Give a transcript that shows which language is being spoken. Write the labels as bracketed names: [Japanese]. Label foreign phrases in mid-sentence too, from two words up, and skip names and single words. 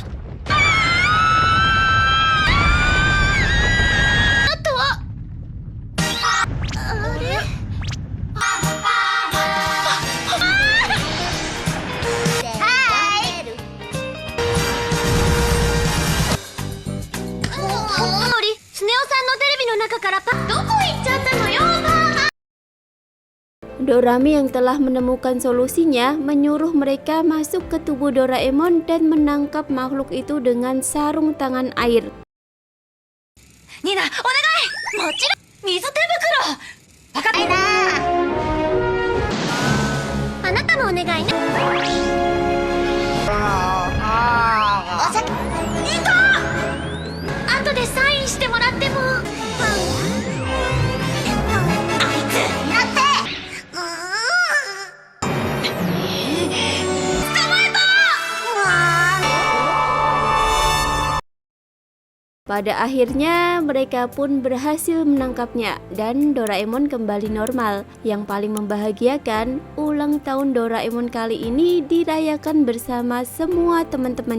[Japanese] あとはあれスネ夫さんのテレビの中からどこ行っちゃったのよ。 [Indonesian] Dorami yang telah menemukan solusinya menyuruh mereka masuk ke tubuh Doraemon dan menangkap makhluk itu dengan sarung tangan air. [Japanese] ニナ、お願い。もちろん水手袋。分かったな。あなたもお願いね。おさいた。後でサインしてもらっても。あいつやって。捕まえた。 [Indonesian] Pada akhirnya mereka pun berhasil menangkapnya dan Doraemon kembali normal. Yang paling membahagiakan, ulang tahun Doraemon kali ini dirayakan bersama semua teman-temannya.